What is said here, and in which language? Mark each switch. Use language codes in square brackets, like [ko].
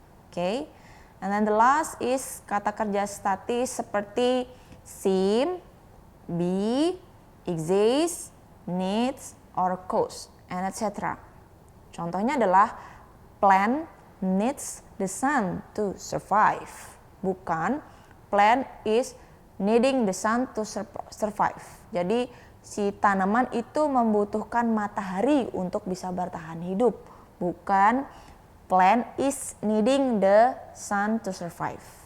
[en] Okay? And then the last is [id] kata kerja statis seperti [en] seem, be, exist, needs, or cost, and etc. [id] Contohnya adalah [en] plant needs the sun to survive. [id] Bukan [en] plant is needing the sun to survive. [id] Jadi si tanaman itu membutuhkan matahari untuk bisa bertahan hidup. Bukan [en] plant is needing the sun to survive.